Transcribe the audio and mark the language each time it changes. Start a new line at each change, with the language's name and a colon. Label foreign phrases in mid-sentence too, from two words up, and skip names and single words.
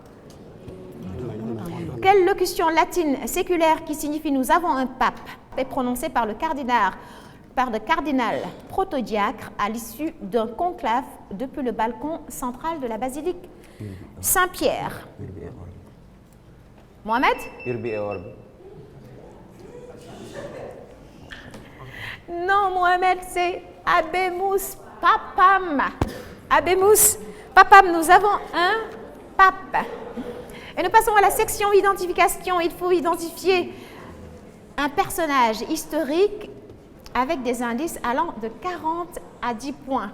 French: Quelle locution latine séculaire qui signifie « nous avons un pape » est prononcée par le cardinal protodiacre à l'issue d'un conclave depuis le balcon central de la basilique Saint-Pierre? Mohamed?
Latin: Urbi et Orbi.
French: Non, Mohamed, c'est
Latin: Habemus Papam. Habemus Papam,
French: nous avons un pape. Et nous passons à la section identification. Il faut identifier un personnage historique avec des indices allant de 40 à 10 points.